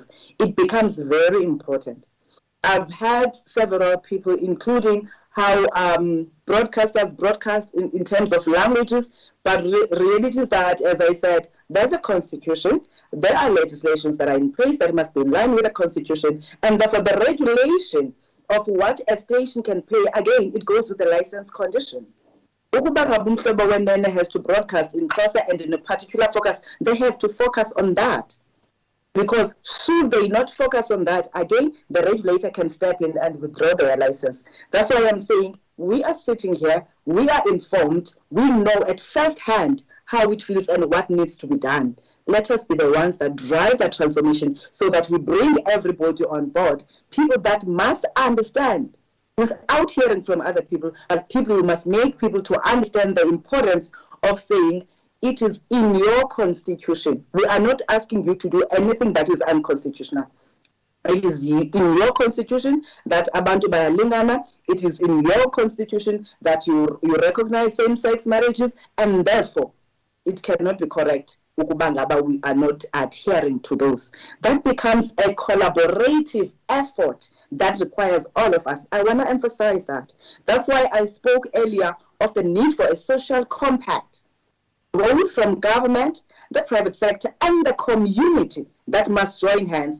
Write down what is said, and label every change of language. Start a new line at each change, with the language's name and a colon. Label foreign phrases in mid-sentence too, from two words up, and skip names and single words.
English: It becomes very important. I've had several people, including how broadcasters broadcast in terms of languages, but reality is that, as I said, there's a constitution, there are legislations that are in place that must be in line with the constitution, and therefore the regulation of what a station can play, again, it goes with the license conditions. Ukuba ngabumhlobo wenene has to broadcast in Xhosa and in a particular focus, they have to focus on that. Because should they not focus on that, again, the regulator can step in and withdraw their license. That's why I'm saying we are sitting here, we are informed, we know at first hand how it feels and what needs to be done. Let us be the ones that drive that transformation so that we bring everybody on board, people that must understand without hearing from other people, but people who must make people to understand the importance of saying, it is in your constitution. We are not asking you to do anything that is unconstitutional. It is in your constitution that
Xhosa: abantu bayalingana.
English: It is in your constitution that you recognize same-sex marriages, and therefore it cannot be correct ukubangaba we are not adhering to those. That becomes a collaborative effort that requires all of us. I want to emphasize that. That's why I spoke earlier of the need for a social compact, both from government, the private sector, and the community that must join hands.